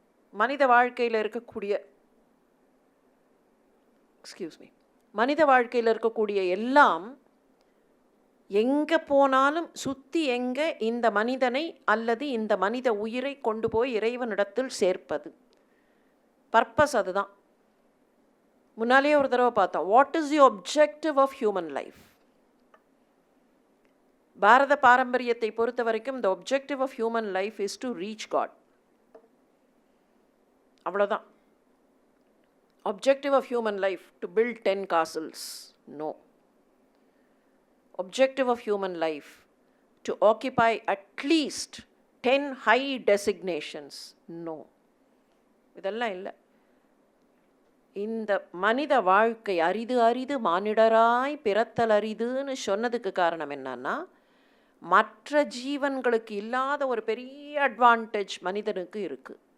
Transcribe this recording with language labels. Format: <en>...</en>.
<ta>மனித வாழ்க்கையில் இருக்கக்கூடிய மனித வாழ்க்கையில் இருக்கக்கூடிய எல்லாம் எங்கே போனாலும் சுற்றி எங்கே இந்த மனிதனை அல்லது இந்த மனித உயிரை கொண்டு போய் இறைவனிடத்தில் சேர்ப்பது. பர்பஸ் அதுதான். முன்னாலேயே ஒரு தடவை பார்த்தோம்.</ta> <en>What is the objective of human life?</en> <ta>பாரத பாரம்பரியத்தை பொறுத்த வரைக்கும்</ta> <en>the objective of human life is to reach God.</en> <ta>அவ்வளோதான்.</ta> <en>Objective of human life to build 10 castles. No. Objective of human life to occupy at least 10 high designations. No.</en> <ta>இதெல்லாம் இல்லை. இந்த மனித வாழ்க்கை அரிது அரிது மானிடராய் பிறத்தல் அரிதுன்னு சொன்னதுக்கு காரணம் என்னன்னா, மற்ற ஜீவன்களுக்கு இல்லாத ஒரு பெரிய அட்வான்டேஜ் மனிதனுக்கு இருக்கு.</ta>